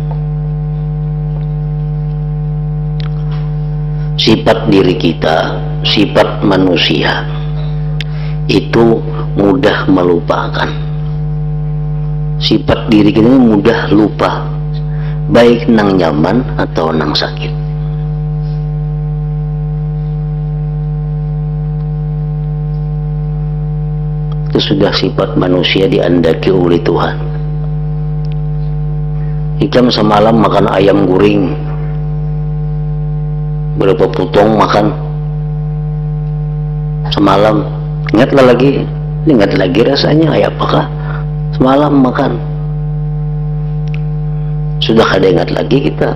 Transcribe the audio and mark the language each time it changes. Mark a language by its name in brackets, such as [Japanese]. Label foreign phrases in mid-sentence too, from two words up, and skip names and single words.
[Indonesian] Sifat diri kita, sifat manusia itu mudah melupakan. Sifat diri kita mudah lupa, [Banjar] baik nang nyaman atau nang sakit. Itu sudah sifat manusia diandaki oleh Tuhan. Ikam semalam makan ayam goreng, berapa potong makan semalam, ingat lagi rasanya kayak apakah semalam makan, sudah kada ingat lagi kita.